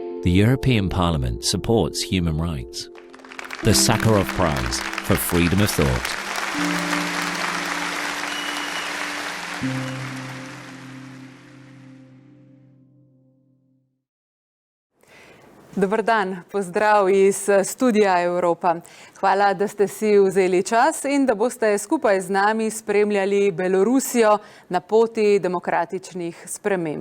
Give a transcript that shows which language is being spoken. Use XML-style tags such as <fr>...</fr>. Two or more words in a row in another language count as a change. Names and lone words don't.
<en>the European Parliament supports human rights. The Sakharov Prize for Freedom of Thought.</en> <sl>Dober dan, pozdrav iz Studia Evropa. Hvala, da ste si vzeli čas in da boste skupaj z nami spremljali Belorusijo na poti demokratičnih sprememb.</sl>